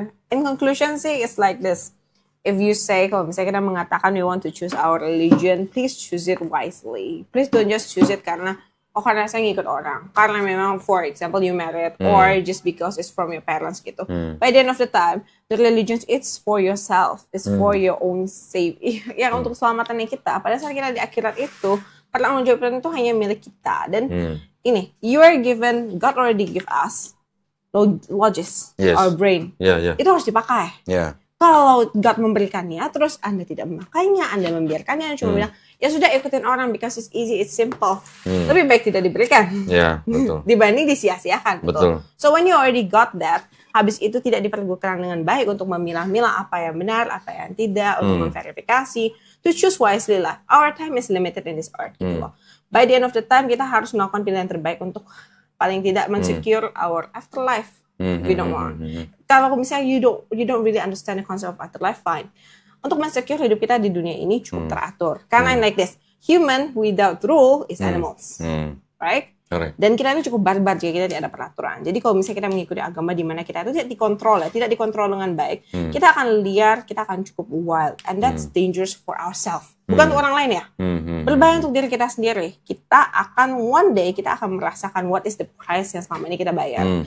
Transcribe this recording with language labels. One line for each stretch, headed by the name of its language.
English: In conclusion sih, it's like this. If you say,
Indonesian: kalau misalnya kita mengatakan
English: we want to choose our religion, please choose it wisely. Please don't just choose it
Indonesian: karena karena saya ngikut orang. Karena memang,
English: for example, you married or just because it's from your parents gitu. By the end of the time, the religion it's for yourself. It's for your own safety.
Indonesian: Yang untuk keselamatannya kita. Pada saat kita di akhirat itu, pertanggungjawaban itu hanya milik kita. Dan ini,
English: you are given, God already give us logis, our brain.
Indonesian: Itu harus dipakai. Kalau God memberikannya, terus Anda tidak memakainya, Anda membiarkannya, cuma bilang, ya sudah ikutin orang
English: because it's easy, it's simple.
Indonesian: Lebih baik tidak diberikan. Betul. Dibanding disia-siakan. Betul.
English: So when you already got that,
Indonesian: habis itu tidak dipergunakan dengan baik untuk memilah-milah apa yang benar, apa yang tidak, untuk memverifikasi.
English: To choose wisely lah. Our time is limited in this earth.
Indonesian: Gitu loh.
English: By the end of the time,
Indonesian: kita harus melakukan pilihan terbaik untuk paling tidak mensecure
English: our afterlife. We don't want.
Indonesian: Kalau misalnya
English: you don't really understand the concept of afterlife, fine.
Indonesian: Untuk mensecure hidup kita di dunia ini cukup teratur.
English: Karena like this, human without rule is animals, right?
Indonesian: Dan kita ini cukup barbar jika kita tidak ada peraturan. Jadi kalau misalnya kita mengikuti agama di mana kita itu tidak dikontrol tidak dikontrol dengan baik, kita akan liar, kita akan cukup wild,
English: and that's dangerous for ourselves.
Indonesian: Bukan untuk orang lain ya. Berbahaya untuk diri kita sendiri. Kita akan one day kita akan merasakan
English: what is the price
Indonesian: yang selama ini kita bayar.